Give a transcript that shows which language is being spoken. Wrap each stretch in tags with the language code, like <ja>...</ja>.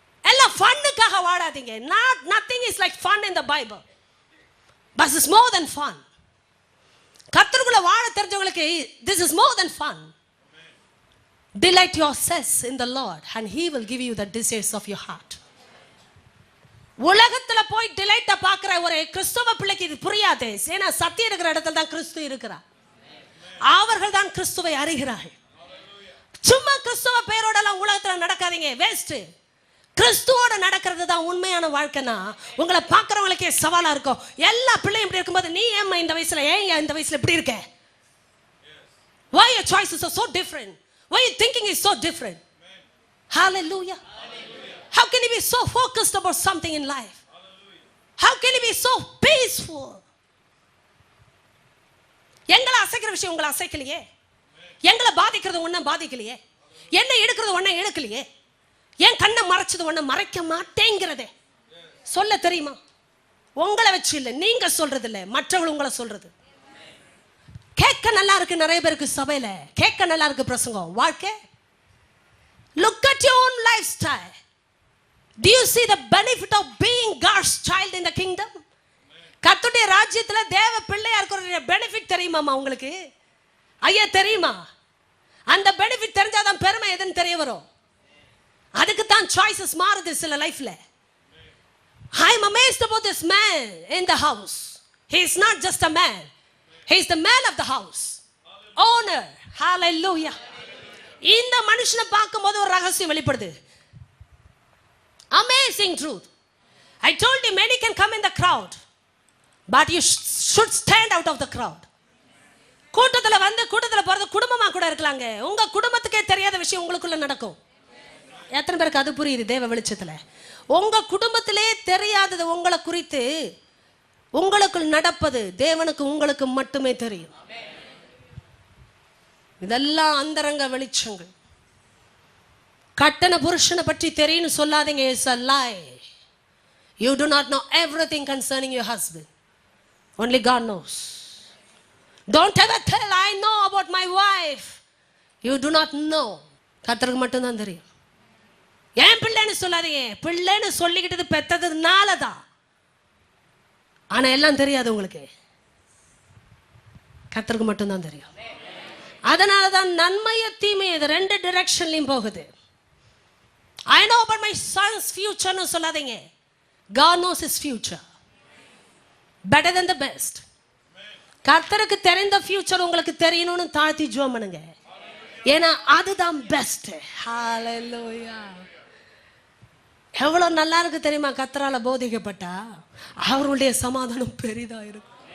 <ta>எல்லாம் ஃபன்னுக்காக வாழாதீங்க.</ta> <en>Nothing is like fun in the Bible. But it's more than fun.</en> <ta>கர்த்தருக்குள்ள வாழ தெரிஞ்சவங்களுக்கு</ta> <en>this is more than fun. Delight yourselves in the Lord and he will give you the desires of your heart.</en> <ta>உலகத்துல போய் டிலைட்ட பார்க்குற ஒரு கிறிஸ்தவ பிள்ளைக்கு இது புரியாது. ஏன்னா சத்தியம் இருக்கிற இடத்துல தான் கிறிஸ்து இருக்கிறார். அவர்கள் தான் கிறிஸ்துவை அறிகிறார்கள். சும்மா கிறிஸ்தவ பேரோட எல்லாம் உலகத்துல நடக்காதீங்க, வேஸ்ட். கிறிஸ்துவோட நடக்கிறது தான் உண்மையான வாழ்க்கைனா உங்களை பார்க்குறவங்களுக்கே சவாலா இருக்கும். எல்லா பிள்ளையும் இப்படி இருக்கும்போது நீ ஏம்மா இந்த வயசுல, ஏன் இந்த வயசுல இப்படி இருக்க?</ta> <en>Why your choices are so different? Why your thinking is so different? Hallelujah. How can you be so focused about something in life? How can you be so peaceful?</en> <ta>எங்களை அசைக்கிற விஷயம் உங்களை அசைக்கலையே, எங்களை பாதிக்கிறது ஒன்றும் பாதிக்கலையே, என்ன எடுக்கிறது ஒன்றும் எடுக்கலையே, என் கண்ணை மறைச்சது ஒன்றும் மறைக்க மாட்டேங்கிறதே. சொல்ல தெரியுமா? உங்களை வச்சு இல்லை, நீங்க சொல்றது இல்லை, மற்றவங்க உங்களை சொல்றது. கேட்க நல்லா இருக்கு நிறைய பேருக்கு சபையில, கேட்க நல்லா இருக்கு பிரசங்கம், வாழ்க்கை.</ta> <en>Look at your own lifestyle. Do you see the benefit of being God's child in the kingdom?</en> <ta>கர்த்தருடைய ராஜ்யத்துல தேவ பிள்ளையா இருக்கிற பெனிஃபிட் தெரியுமாமா உங்களுக்கு? ஐயா தெரியுமா? அந்த பெனிஃபிட் தெரிஞ்சாதான் பெருமை எதுன்னு தெரிய வரும். அதுக்கு தான் சாய்ஸஸ் மாறுது சில லைஃப்ல.</ta> <en>I am amazed about this man in the house. He is not just a man. He is the man of the house. Owner. Hallelujah.</en> <ta>இந்த மனுஷனை பார்க்கும்போது ஒரு ரகசியம் வெளிப்படுது.</ta> <en>Amazing truth. I told you many can come in the crowd, but you should stand out of the crowd.</en> <ta>கூட்டத்துல வந்து கூட்டத்துல போறது குடும்பமா கூட இருக்கலாங்க. உங்க குடும்பத்துக்கே தெரியாத விஷயம் உங்களுக்குள்ள நடக்கும். எத்தனை பேருக்கு அது புரியுது தேவ வெளிச்சத்துல? உங்க குடும்பத்திலே தெரியாதது உங்களை குறித்து உங்களுக்குள் நடப்பது தேவனுக்கு உங்களுக்கு மட்டுமே தெரியும். இதெல்லாம் அந்தரங்க வெளிச்சங்கள். கட்டண புருஷனை பற்றி தெரியும்னு சொல்லாதீங்க.</ta> <en>It's a lie. You do not know everything concerning your husband. Only God knows. Don't ever tell I know about my wife. You do not know.</en> <ta>கர்த்தருக்கு மட்டும் தான் தெரியும். ஏன் பிள்ளைன்னு சொல்லாதீங்க. பிள்ளைன்னு சொல்லிக்கிட்டது பெத்ததுனால தான். ஆனா எல்லாம் தெரியாது உங்களுக்கு. கர்த்தருக்கு மட்டும் தான் தெரியும். அதனால தான் நன்மைய தீமையை இது ரெண்டு டைரக்ஷன்லயும் போகுது.</ta> <en>I know about my son's future</en> <ta>னு சொல்லாதீங்க.</ta> <en>God knows his future better than the best.</en> <ta>கர்த்தருக்கு தெரிந்த ஃபியூச்சர் உங்களுக்கு தெரியணும்னு தாழ்த்தி ஜெபம் பண்ணுங்க. ஏன்னா அதுதான் பெஸ்ட். ஹalleluya. எவ்வளவு நல்லா இருக்கு தெரியுமா? கர்த்தரால போதிக்கப்பட்டா அவருடைய சமாதானம் பெரிதா இருக்கு.</ta>